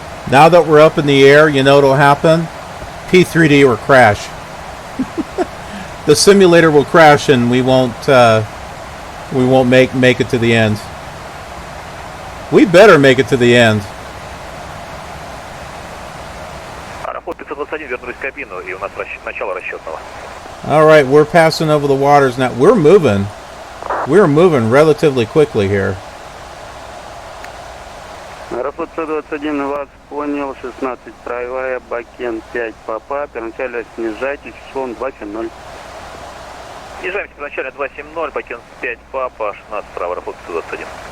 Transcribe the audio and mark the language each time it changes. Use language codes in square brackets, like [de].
[en] Now that we're up in the air, you know what'll happen? P3D will crash. The simulator will crash and we won't make it to the end. We better make it to the end. [ru] Аэрофлот 521, вернулись в кабину, и у нас начало расчетного. [en] All right, we're passing over the waters now. We're moving relatively quickly here. [ru] Аэрофлот 121 вас понял, 16 строевая, бакен 5 папа, первоначально снижайтесь, эшелон 270. Снижаемся первоначально 270, бакен 5 папа, 16 справа, Аэрофлот 121.